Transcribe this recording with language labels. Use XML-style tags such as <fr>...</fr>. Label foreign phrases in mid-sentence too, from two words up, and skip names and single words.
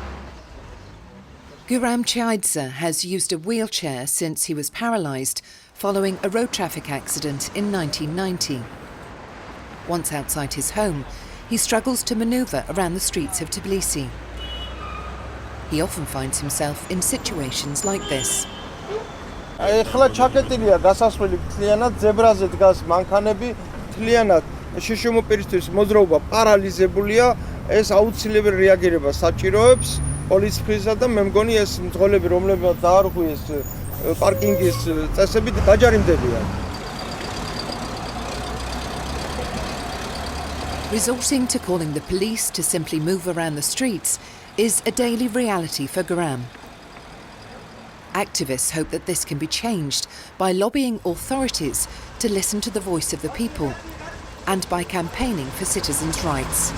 <en>Guram Chiaidze has used a wheelchair since he was paralysed following a road traffic accident in 1990. Once outside his home, he struggles to manoeuvre around the streets of Tbilisi. He often finds himself in situations like this.</en> <ka>ეხლა ჩაკეტილია გასასვლელი მთლიანად ზებრაზე დგას მანქანები მთლიანად შიშუმოპირისთვის მოძრაობა პარალიზებულია ეს აუცილებელი რეაგირება საჭიროებს პოლიციისა და მე მგონი ეს მძღოლები რომლებიც დაარღვიეს პარკინგის წესები დაჯარიმდებიან.</ka> <en>Resorting to calling the police to simply move around the streets is a daily reality for Guram. Activists hope that this can be changed by lobbying authorities to listen to the voice of the people and by campaigning for citizens' rights.</en>